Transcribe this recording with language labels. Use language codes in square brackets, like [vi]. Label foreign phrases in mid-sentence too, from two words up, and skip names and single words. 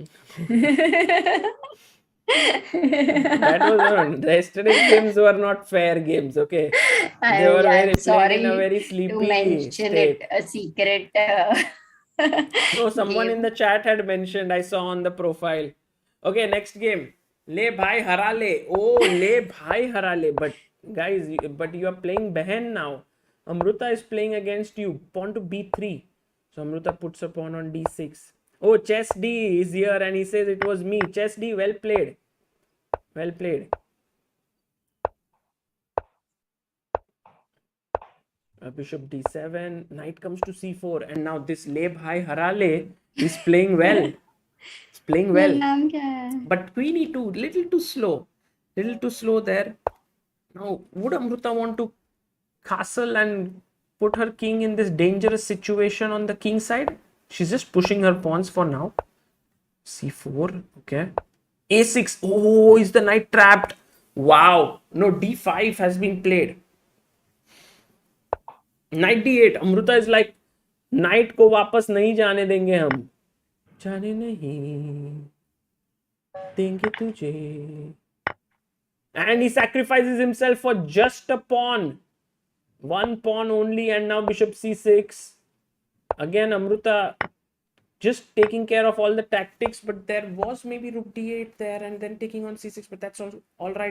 [en] That was yesterday's games were not fair games. Okay, they were I'm very played in a sorry very to sleepy mention it state. a secret No, someone in game. the chat had mentioned. I saw on the profile. Okay, next game. [hi] ले भाई हरा ले. Oh, ले भाई हरा ले. [en] But guys, but you are playing Behen now. Amruta is playing against you. Pawn to b3. So Amruta puts a pawn on d6. Oh, Chess D is here and he says it was me. Chess D, well played. Well played. Bishop d7. Knight comes to c4. And now this le bhai hara le is playing well. It's playing well. [hi] नाम क्या है? [en] But queen e2, little too slow there. Now, would Amruta want to castle and put her king in this dangerous situation on the king side? She's just pushing her pawns for now. c4, okay. a6, oh, is the knight trapped? Wow, no, d5 has been played. Knight d8, Amruta is like, knight [hi] को वापस नहीं जाने देंगे हम. जाने नहीं देंगे तुझे. [en] And he sacrifices himself for just a pawn. One pawn only, and now bishop c6. Again, Amruta just taking care of all the tactics, but there was maybe rook d8 there and then taking on c6, but that's all right.